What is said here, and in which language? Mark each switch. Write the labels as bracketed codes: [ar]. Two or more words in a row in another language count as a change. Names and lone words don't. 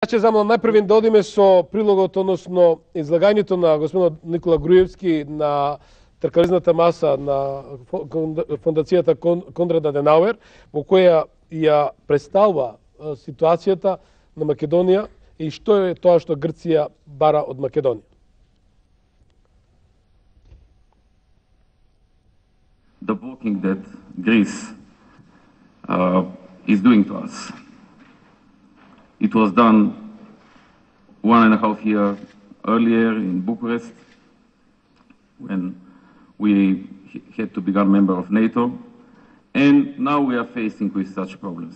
[mk] Ќе замолам најпрвин да одиме со прилогот, односно излагањето на господинот Никола Груевски на тркализната маса на Фондацијата Конрад Аденауер, во која ја представува ситуацијата на Македонија и што е тоа што Грција бара од Македонија. [en] The blocking that Greece is doing to us. It was done 1.5 years earlier in Bucharest, when we had to become a member of NATO, and now we are facing with such problems.